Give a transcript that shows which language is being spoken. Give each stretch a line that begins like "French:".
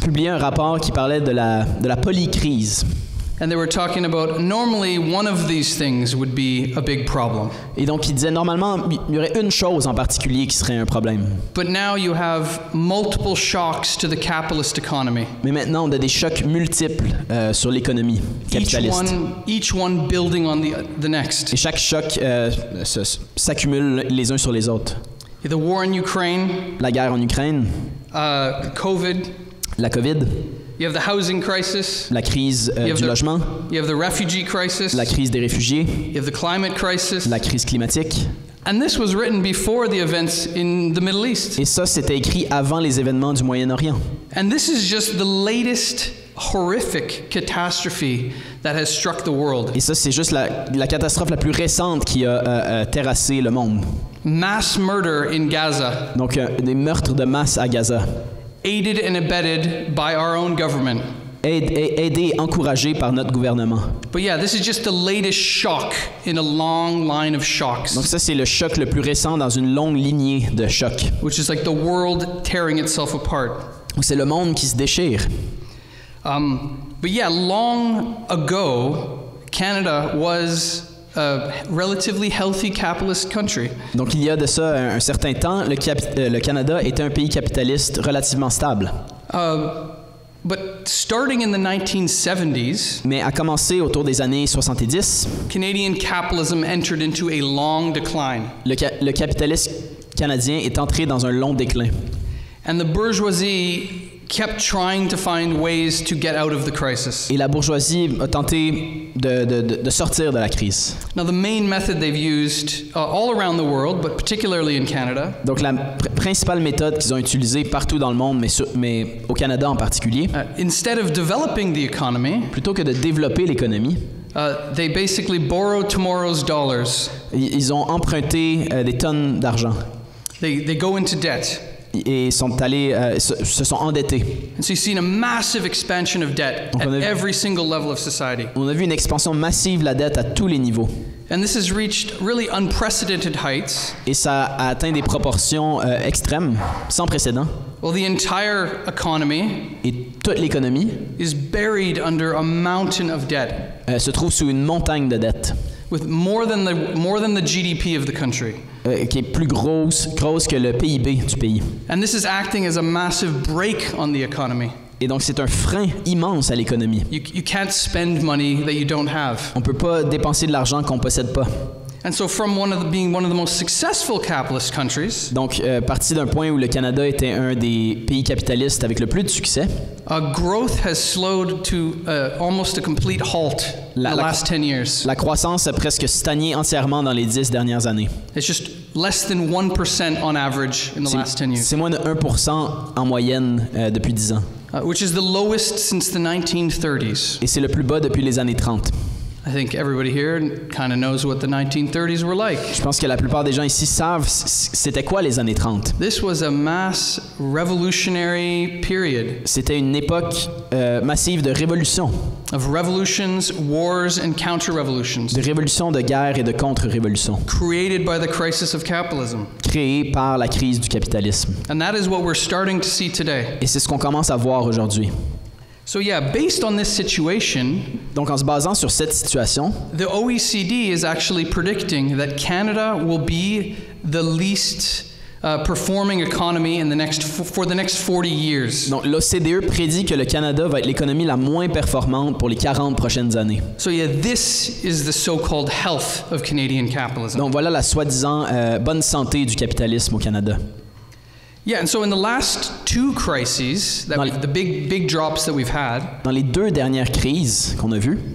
French: publié un rapport qui parlait de la polycrise.
English: And they were talking about normally one of these things would be a big problem.
French: Et donc, il disait, normalement, il y aurait une chose en particulier qui serait un problème.
English: But now you have multiple shocks to the capitalist economy.
French: Mais maintenant, on a des chocs multiples sur l'économie capitaliste.
English: Each one building on the next.
French: Et chaque choc s'accumule les uns sur les autres.
English: The war in Ukraine,
French: La guerre en Ukraine,
English: COVID,
French: la COVID,
English: you have the housing crisis,
French: la crise du logement,
English: you have the refugee crisis,
French: la crise des réfugiés,
English: you have the climate crisis.
French: la crise climatique.
English: And this was written before the events in the Middle East.
French: Et ça, c'était écrit avant les événements du Moyen-Orient.
English: And this is just the latest horrific catastrophe that has struck the world.
French: Et ça, c'est juste la catastrophe la plus récente qui a terrassé le monde.
English: Mass murder in Gaza.
French: Donc, des meurtres de masse à Gaza.
English: Aided and abetted by our own government.
French: Aidé et encouragé par notre gouvernement.
English: But yeah, this is just the latest shock in a long line of shocks.
French: Donc ça, c'est le choc le plus récent dans une longue lignée de chocs.
English: Which is like the world tearing itself apart.
French: Donc c'est le monde qui se déchire.
English: But yeah, long ago, Canada was a relatively healthy capitalist country.
French: Donc il y a de ça un certain temps, le Canada était un pays capitaliste relativement stable.
English: But starting in the 1970s,
French: mais à commencer autour des années 70,
English: Canadian capitalism entered into a long decline.
French: Le capitalisme canadien est entré dans un long déclin.
English: And the bourgeoisie kept trying to find ways to get out of the crisis.
French: Et la bourgeoisie a tenté de sortir de la crise.
English: Now the main method they've used all around the world, but particularly in Canada.
French: Donc la principale méthode qu'ils ont utilisée partout dans le monde, mais au Canada en particulier,
English: instead of developing the economy,
French: plutôt que de développer l'économie,
English: they basically borrowed tomorrow's dollars.
French: Ils ont emprunté des tonnes d'argent.
English: They go into debt.
French: Et sont allés, se sont endettés.
English: And so you've seen a massive expansion of debt at every single level of society.
French: On a vu une expansion massive de la dette à tous les niveaux.
English: And this has reached really unprecedented heights.
French: Et ça a atteint des proportions extrêmes, sans précédent.
English: Well, the entire economy
French: et toute l'économie
English: is buried under a mountain of debt.
French: Se trouve sous une montagne de dettes.
English: With more than the GDP of the country.
French: Qui est plus grosse que le PIB du pays.
English: And this is acting as a massive brake on the economy.
French: Et donc c'est un frein immense à l'économie.
English: You can't spend money that you don't have.
French: On peut pas dépenser de l'argent qu'on possède pas.
English: And so from being one of the most successful capitalist countries,
French: donc parti d'un point où le Canada était un des pays capitalistes avec le plus de succès,
English: growth has slowed to almost a complete halt in the last 10 years.
French: La croissance a presque stagné entièrement dans les 10 dernières années.
English: It's just less than 1% on average in the last 10 years.
French: C'est moins de 1% en moyenne depuis 10 ans.
English: Which is the lowest since the 1930s.
French: Et c'est le plus bas depuis les années 30.
English: I think everybody here kind of knows what the 1930s were like.
French: Je pense que la plupart des gens ici savent c'était quoi les années 30.
English: This was a mass revolutionary period.
French: C'était une époque massive de révolution.
English: Of revolutions, wars and counter-revolutions.
French: De révolutions, de guerre et de contre-révolutions.
English: Created by the crisis of capitalism.
French: Créées par la crise du capitalisme.
English: And that is what we're starting to see today.
French: Et c'est ce qu'on commence à voir aujourd'hui.
English: So yeah, based on this situation,
French: donc en se basant sur cette situation,
English: the OECD is actually predicting that Canada will be the least performing economy for the next 40 years.
French: Donc l'OCDE prédit que le Canada va être l'économie la moins performante pour les 40 prochaines années.
English: So yeah, this is the so-called health of Canadian capitalism.
French: Donc voilà la soi-disant bonne santé du capitalisme au Canada.
English: Yeah, and so in the last two crises, the big drops that we've had.
French: Dans les deux dernières crises qu'on a vues.